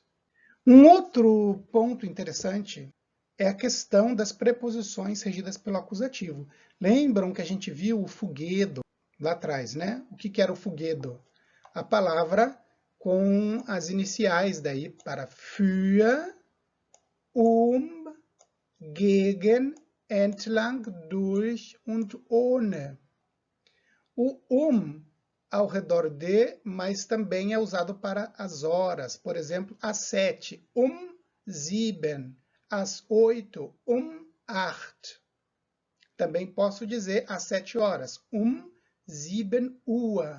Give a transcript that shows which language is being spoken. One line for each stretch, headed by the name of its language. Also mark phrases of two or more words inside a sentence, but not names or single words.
Portuguese: Um outro ponto interessante é a questão das preposições regidas pelo acusativo. Lembram que a gente viu o fugedo lá atrás, né? O que era o fugedo? A palavra com as iniciais daí para
German: für, gegen, entlang, durch und ohne.
Portuguese: O ao redor de, mas também é usado para as horas. Por exemplo, às 7, 7, às 8, 8. Também posso dizer às 7 horas, 7 Uhr.